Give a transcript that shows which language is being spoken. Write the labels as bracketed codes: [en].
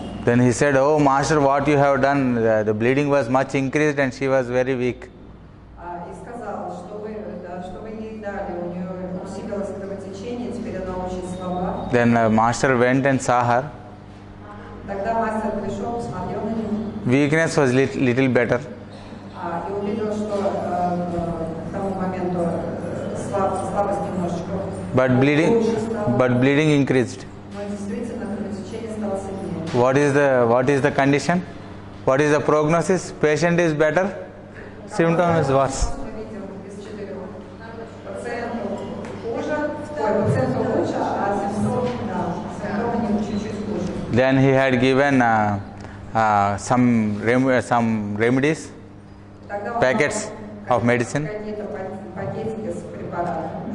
[en] Then he said, oh master, what you have done, the bleeding was much increased and she was very weak. [ru] И сказал, что вы ей дали, у нее усилилось кровотечение, теперь она очень слаба. [en] Then master went and saw her. [ru] Тогда мастер пришел, посмотрел на нее [en] Weakness was little better. [ru] и увидел, что к тому моменту слабость немножечко [en] But [ru] лучше стала. [en] bleeding increased. [ru] Но действительно кровотечение стало сильнее. [en] What is the condition? What is the prognosis? Patient is better. symptom is worse. [ru] Мы видим из 4 пациентов хуже, пациентов лучше, а симптомы чуть-чуть хуже. [en] Then he had given some remedies, [ru] Тогда он [en] packets [ru] дал [en] of medicine. [ru] какие-то пакетики с препаратами.